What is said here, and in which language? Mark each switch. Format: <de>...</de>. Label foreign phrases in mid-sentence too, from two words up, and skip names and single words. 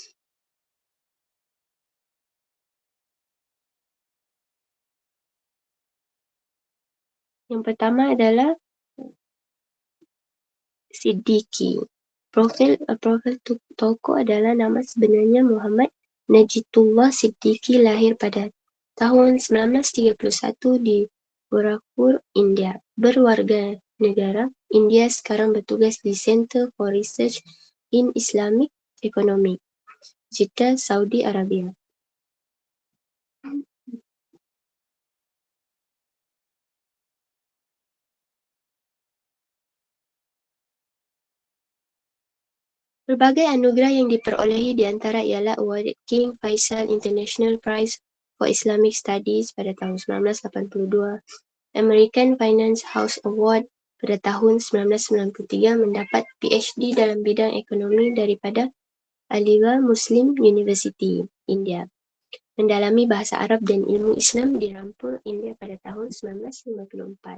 <ms>Yang pertama adalah Siddiqui. Profil tokoh adalah nama sebenarnya Muhammad Najitullah Siddiqui, lahir pada tahun 1931 di Gorakhpur, India. Berwarga negara India, sekarang bertugas di Center for Research in Islamic Economics, Jeddah, Saudi Arabia. Berbagai anugerah yang diperolehi di antara ialah awarded King Faisal International Prize for Islamic Studies pada tahun 1982, American Finance House Award pada tahun 1993, mendapat PhD dalam bidang ekonomi daripada Aligarh Muslim University, India. Mendalami bahasa Arab dan ilmu Islam di Rampur, India pada tahun 1954.</ms>